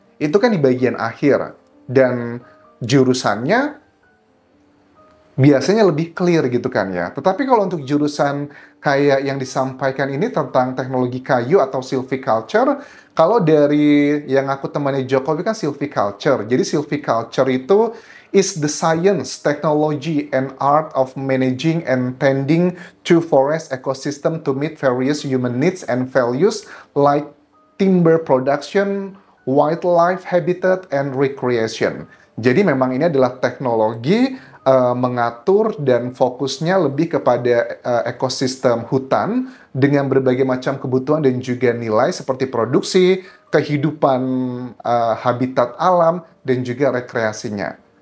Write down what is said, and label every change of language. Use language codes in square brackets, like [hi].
[id] Itu kan di bagian akhir. Dan jurusannya biasanya lebih clear gitu kan ya. Tetapi kalau untuk jurusan kayak yang disampaikan ini tentang teknologi kayu atau silviculture, kalau dari yang aku temani Jokowi kan silviculture. [en] Jadi silviculture itu is the science, technology, and art of managing and tending to forest ecosystem to meet various human needs and values like timber production, wildlife habitat, and recreation. [id] Jadi memang ini adalah teknologi mengatur dan fokusnya lebih kepada ekosistem hutan dengan berbagai macam kebutuhan dan juga nilai seperti produksi, kehidupan habitat alam, dan juga rekreasinya.